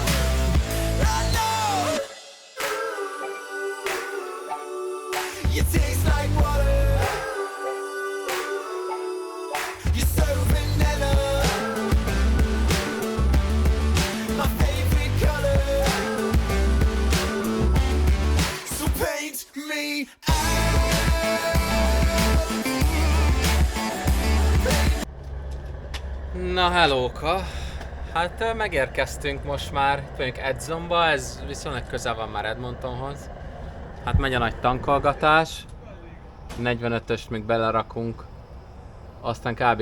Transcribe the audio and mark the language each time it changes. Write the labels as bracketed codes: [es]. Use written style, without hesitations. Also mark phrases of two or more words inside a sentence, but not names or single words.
[en] I know. You taste like water. You're so vanilla. My favorite color. So paint me [hu] Na hellóka! Hát megérkeztünk most már, vagyunk Edzonba, ez viszonylag közel van már Edmontonhoz. Hát megy a nagy tankolgatás, 45-öst még belerakunk, aztán kb.